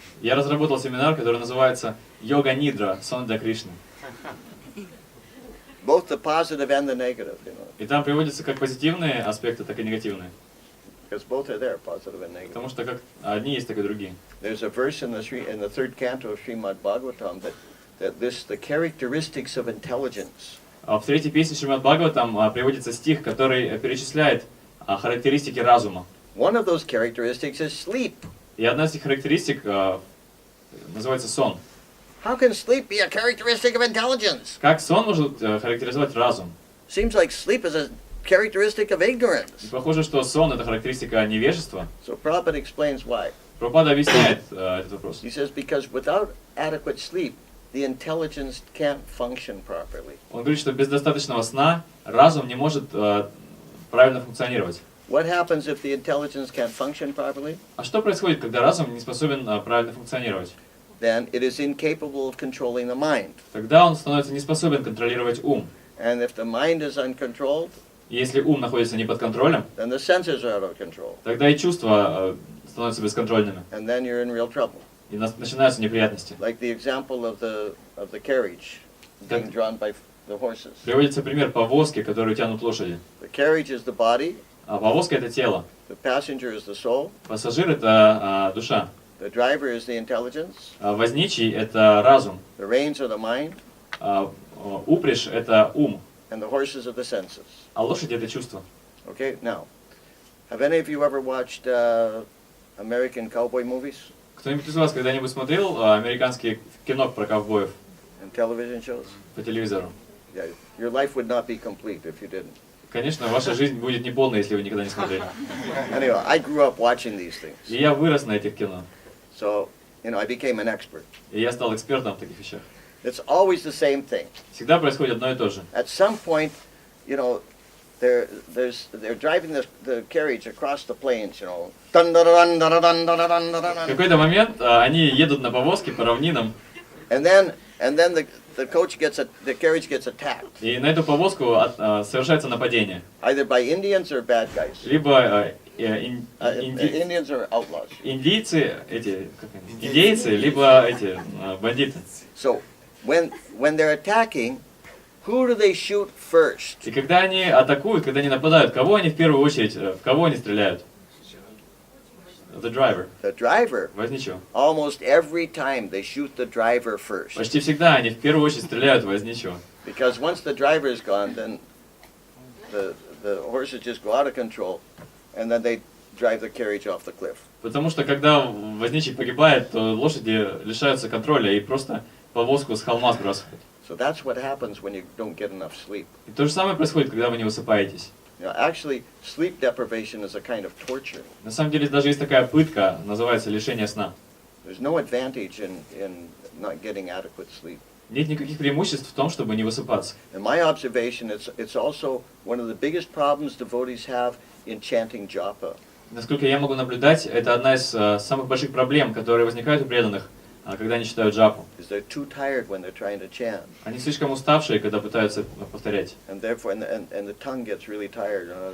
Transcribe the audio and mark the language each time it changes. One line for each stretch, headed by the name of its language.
Russian: Я разработал семинар, который называется «Йога Нидра. Сон для Кришны».
English: both the positive and the negative, you know,
Russian: И там приводятся как позитивные аспекты, так и негативные.
English: because both are there, positive and negative.
Russian: Потому что как одни есть, так и другие.
English: There's a verse in the third canto of Srimad Bhagavatam that lists the characteristics of intelligence.
Russian: В третьей песне Шримад Бхагаватам приводится стих, который перечисляет характеристики разума.
English: One of those characteristics is sleep.
Russian: И одна из этих характеристик называется сон.
English: How can sleep be a characteristic of intelligence?
Russian: Как сон может характеризовать разум?
English: Seems like sleep is a characteristic of
Russian: И
English: ignorance.
Russian: похоже, что сон — это характеристика невежества.
English: So Prabhupada explains why.
Russian: Прабхупада объясняет этот вопрос.
English: He says because without adequate sleep, the intelligence can't function properly.
Russian: Он говорит, что без достаточного сна разум не может правильно функционировать.
English: What happens if the intelligence can't function properly?
Russian: А что происходит, когда разум не способен правильно функционировать?
English: Then it is incapable of controlling the mind.
Russian: Тогда он становится не способен контролировать ум.
English: And if the mind is uncontrolled,
Russian: И если ум находится не под контролем,
English: then the senses are out of control.
Russian: тогда и чувства становятся бесконтрольными.
English: And then you're in real trouble.
Russian: И начинаются неприятности.
English: Like the example of the carriage being drawn by the horses.
Russian: Приводится пример повозки, которую тянут лошади.
English: The carriage is the body,
Russian: А повозка — это тело.
English: the passenger is the soul,
Russian: Пассажир — это душа.
English: the driver is the intelligence,
Russian: А возничий — это разум.
English: the reins are the mind,
Russian: А упряжь — это ум.
English: and the horses are the senses.
Russian: А лошадь — это чувство.
English: Okay, now, have any of you ever watched American cowboy movies
Russian: Кто-нибудь из вас когда-нибудь смотрел американские кино про ковбоев
English: and television shows?
Russian: по телевизору?
English: Yeah, your life would not be complete if you didn't.
Russian: Конечно, ваша жизнь будет неполной, если вы никогда не смотрели.
English: Anyway, I grew up watching these things,
Russian: И я вырос на этих кино.
English: so I became an expert.
Russian: И я стал экспертом в таких вещах.
English: It's always the same thing.
Russian: Всегда происходит одно и то же.
English: At some point, they're driving the carriage across the plains, Dun, dun, dun, dun, dun, dun, dun, dun,
Russian: В какой-то момент они едут на повозке по равнинам,
English: And then the carriage gets attacked,
Russian: и на эту повозку совершается нападение.
English: either by Indians or bad guys.
Russian: Либо
English: Indians are outlaws.
Russian: индейцы, индейцы, либо бандиты.
English: So when they're attacking, who do they shoot first?
Russian: И когда они атакуют, когда они нападают, кого они в первую очередь, в кого они стреляют?
English: The driver. The driver.
Russian: Возничего.
English: Almost every time they shoot the driver first.
Russian: Почти всегда они в первую очередь стреляют в возничего.
English: Because once the driver is gone, then the horses just go out of control, and then they drive the carriage off the cliff.
Russian: Потому что когда возничий погибает, то лошади лишаются контроля и просто повозку с холма сбрасывают.
English: So that's what happens when you don't get enough sleep.
Russian: И то же самое происходит, когда вы не высыпаетесь.
English: Actually, sleep deprivation is a kind of torture.
Russian: На самом деле даже есть такая пытка, называется лишение сна.
English: There's no advantage in not getting adequate sleep.
Russian: Нет никаких преимуществ в том, чтобы не высыпаться.
English: In my observation, it's also one of the biggest problems devotees have in chanting japa.
Russian: Насколько я могу наблюдать, это одна из самых больших проблем, которые возникают у преданных, когда они читают джапу.
English: Is they're too tired when they're trying to chant.
Russian: Они слишком уставшие, когда пытаются повторять.
English: And therefore, and the tongue gets really tired.